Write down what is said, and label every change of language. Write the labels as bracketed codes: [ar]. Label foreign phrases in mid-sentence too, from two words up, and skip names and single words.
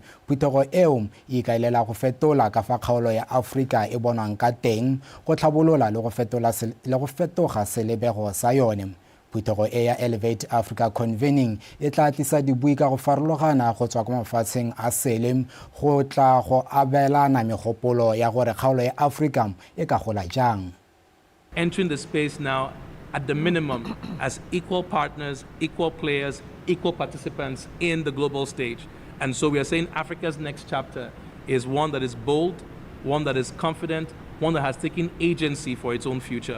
[tn] Phuthego eo e ikaelela go fetola ka fa kgaolo ya Afrika e bonwang ka teng, go tlhabolola le go fetoga selebego sa yone. Phuthego e ya Elevate Africa Convening e tla tlisa dibui ka go farologana go tswa kwa mafatsheng a sele go tla go abelana megopolo ya gore kgaolo ya Afrika e ka gola jang. [en] Entering the space now at the minimum as equal partners, equal players, equal participants in the global stage. And so we are saying Africa's next chapter is one that is bold, one that is confident, one that has taken agency for its own future.